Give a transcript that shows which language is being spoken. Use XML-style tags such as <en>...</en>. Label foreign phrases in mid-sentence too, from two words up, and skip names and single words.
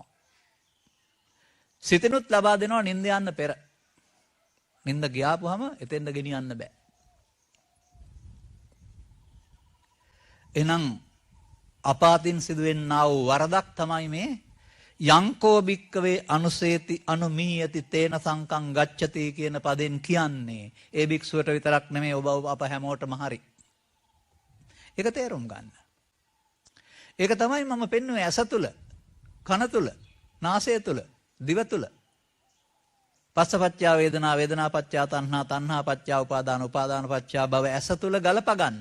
<si>සිතෙනුත් ලබා දෙනවා නිින්ද යන්න පෙර. නිින්ද ගියාපුවම එතෙන්ද ගෙනියන්න බෑ. එහෙනම් අපාතින් සිදුවෙන්නා වූ වරදක් තමයි මේ</si> <pi>යංකෝ භික්කවේ අනුසේති අනුමීයති තේන සංකං ගච්ඡති</pi> <si>කියන පදෙන් කියන්නේ. ඒ භික්ෂුවට විතරක් නෙමෙයි ඔබ අප හැමෝටම හරි. ඒක තේරුම් ගන්න. ඒක තමයි මම පෙන්වුවේ ඇස තුල, කන තුල, නාසය තුල, දිව තුල.</si> <pi>පස්සපච්චා වේදනා, වේදනාපච්චා තණ්හා, තණ්හාපච්චා උපාදාන, උපාදානපච්චා භව</pi> <si>ඇස තුල ගලප ගන්න.</si>